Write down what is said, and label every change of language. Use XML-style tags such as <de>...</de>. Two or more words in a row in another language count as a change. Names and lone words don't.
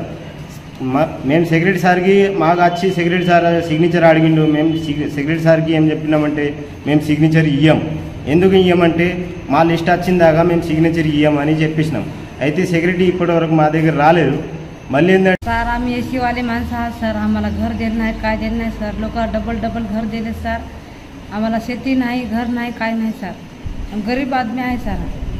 <te>మేము సెక్రటరీ సార్కి మాకు వచ్చి సెక్రటరీ సార్ సిగ్నేచర్ అడిగిండు. మేము సెక్రటరీ సార్కి ఏం చెప్పినామంటే మేము సిగ్నేచర్ ఇయ్యం. ఎందుకు ఇయ్యమంటే మా లిస్ట్ వచ్చిన దాకా మేము సిగ్నేచర్ ఇయ్యమని చెప్పేసినాం. అయితే సెక్రటరీ इప్పటివరకు మా దగ్గర రాలేదు. మళ్ళీ ఏంటంటే</te> <mr>सर आम्ही एसी वाले माणसं आहात सर, आम्हाला घर देत नाही, काय देत नाही सर. लोक डबल घर दिले सर. आम्हाला शेती नाही, घर नाही, काय नाही सर. गरीब आदमी आहे सर.</mr>